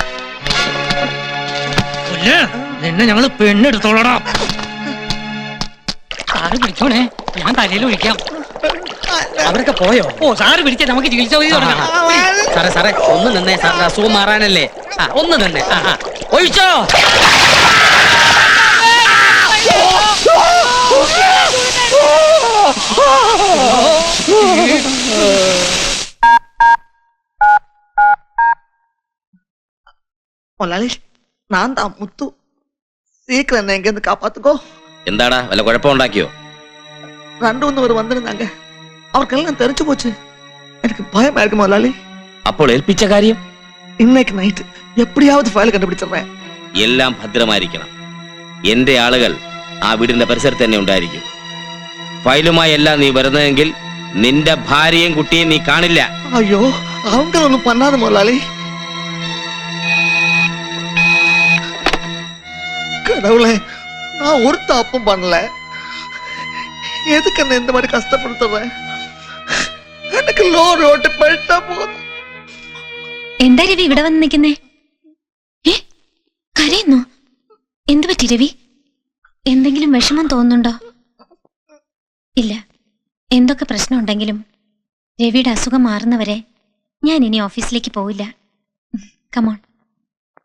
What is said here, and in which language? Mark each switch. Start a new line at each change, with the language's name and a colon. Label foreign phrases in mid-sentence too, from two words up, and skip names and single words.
Malayalam: നിന്നെ ഞങ്ങള് പെണ്ണെടുത്തോളടാ. സാറ് പിടിച്ചോണേ, ഞാൻ തലയിൽ ഒഴിക്കാം. അവരൊക്കെ പോയോ? ഓ, സാറ് പിടിച്ച നമുക്ക് ചികിത്സ ചെയ്ത് തുടങ്ങാം. സാറേ സാറേ, ഒന്ന് നിന്നേ. സാറിന്റെ അസുഖം മാറാനല്ലേ? ഒന്ന് നിന്നേ. ഒഴിച്ചോ.
Tamil: முதலாளி, நான் தான் முத்து. சீக்கிரம் என்ன எங்க இருந்து காப்பாத்துக்கோ.
Malayalam: എന്താടാ, വല്ല കുഴപ്പമുണ്ടാക്കിയോ?
Tamil: 2-3 பேர் வந்திருந்தாங்க. அவருக்கெல்லாம் தெரிஞ்சு போச்சு. எனக்கு பயமா இருக்கு முதலாளி.
Malayalam: അപ്പോൾ ഏൽപ്പിച്ച കാര്യം
Tamil: இன்னைக்கு நைட் எப்படியாவது ஃபைல் கண்டுபிடிச்சிடுறேன்.
Malayalam: എല്ലാം ഭദ്രമായിരിക്കണം. എന്റെ ആളുകൾ ആ വീടിന്റെ പരിസരത്ത് തന്നെ ഉണ്ടായിരിക്കും. ഫയലുമായി എല്ലാം നീ വരുന്നതെങ്കിൽ നിന്റെ ഭാര്യയും കുട്ടിയും നീ കാണില്ല.
Tamil: ஐயோ, அவங்க ஒண்ணும் பண்ணாத முதலாளி. கடவுளே, நான் ஒரு தப்பும் பண்ணல. எதுக்கு என்ன இந்த மாதிரி கஷ்டப்படுத்துறேன்? எனக்கு லோன் ஓட்டு போயிட்டா போதும்.
Malayalam: എന്താ രവി ഇവിടെ വന്ന് നിൽക്കുന്നേ? കരയുന്നു? എന്തു പറ്റി രവി? എന്തെങ്കിലും വിഷമം തോന്നുന്നുണ്ടോ? ഇല്ല, എന്തൊക്കെ പ്രശ്നം ഉണ്ടെങ്കിലും രവിയുടെ അസുഖം മാറുന്നവരെ ഞാൻ ഇനി ഓഫീസിലേക്ക് പോവില്ല.